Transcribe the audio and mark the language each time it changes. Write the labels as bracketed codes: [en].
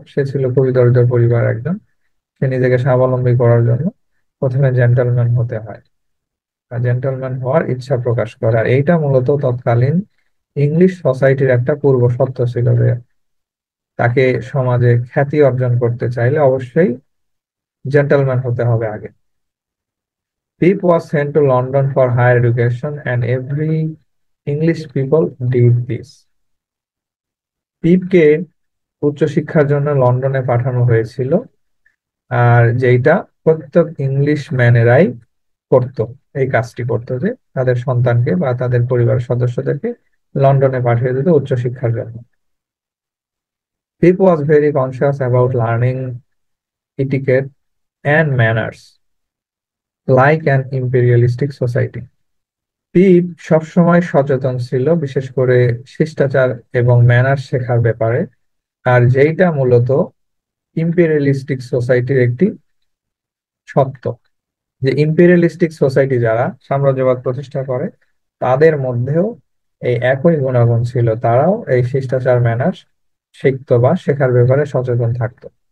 [bn] সে ছিল খুবই দরিদ্র পরিবার একজন। সে নিজেকে স্বাবলম্বী করার জন্য প্রথমে জেন্টলম্যান হতে হয়, আর জেন্টলম্যান হওয়ার ইচ্ছা প্রকাশ করে। আর এইটা মূলত তৎকালীন ইংলিশ সোসাইটির একটা পূর্ব শর্ত ছিল যে তাকে সমাজে খ্যাতি অর্জন করতে চাইলে অবশ্যই জেন্টলম্যান হতে হবে আগে। [en] Pip was sent to London for higher education, and every English people did this. [bn] পিপকে উচ্চশিক্ষার জন্য লন্ডনে পাঠানো হয়েছিল, আর যেইটা প্রত্যেক ইংলিশ ম্যানেরাই করত। এই কাজটি করতো যে তাদের সন্তানকে বা তাদের পরিবারের সদস্যদেরকে লন্ডনে পাঠিয়ে দিত উচ্চশিক্ষার জন্য। [en] Pip was very conscious about learning etiquette and manners like an imperialistic society. [bn] পিপ সবসময় সচেতন ছিল, বিশেষ করে শিষ্টাচার এবং ম্যানার শেখার ব্যাপারে, আর যেইটা মূলত ইম্পেরিয়ালিস্টিক সোসাইটির একটি সত্য। যে ইম্পেরিয়ালিস্টিক সোসাইটি যারা সাম্রাজ্যবাদ প্রতিষ্ঠা করে তাদের মধ্যেও এই একই গুণাগুণ ছিল, তারাও এই শিষ্টাচার ম্যানার শিখতো বা শেখার ব্যাপারে সচেতন থাকতো।